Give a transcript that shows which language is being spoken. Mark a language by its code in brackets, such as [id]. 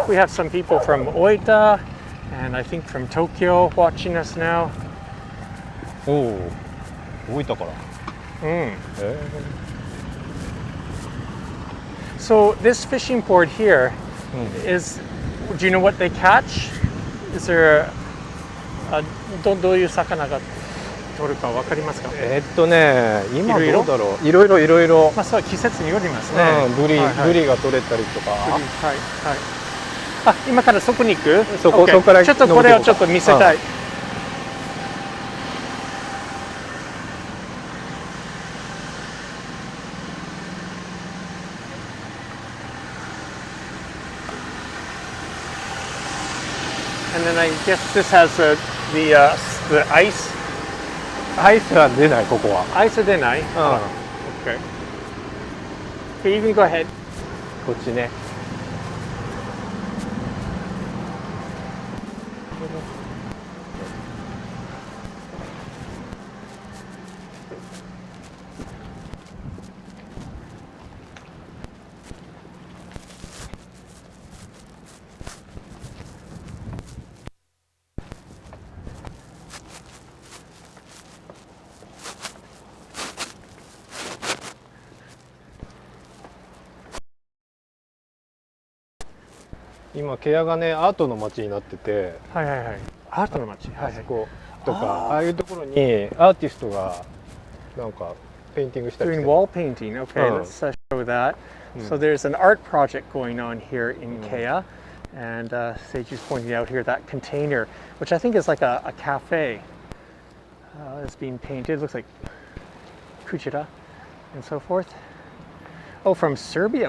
[en] We have some people from Oita and I think from Tokyo watching us now. [ja] おお、大分から。 [en] So this fishing port here is, do you know what they catch? Is there a [ja] どういう魚が取るかわかりますか？今どうだろう。いろいろ。まあそう季節によりますね。ブリが取れたりとか。はいはい。あ、今からそこに行く？そこ [en] OK [ja] そこからちょっとこれをちょっと見せたい。 [en] And then I guess this has the ice. [ja] アイスは出ないここは。 Ice は出ない？うん。 [en] Okay. Okay, you can go ahead. [ja] こっちね。今ケアがねアートの街になってて、はいはいはい。アートの街。はいはい。あそことかああいうところにアーティストがなんかペインティングしたりしてる。 [en] wall painting. Okay, let's show that. So there's an art project going on here in Kea, and Seiji's pointing out here that container, which I think is like a cafe, is being painted. Looks like Kuchira and so forth. Oh, from Serbia.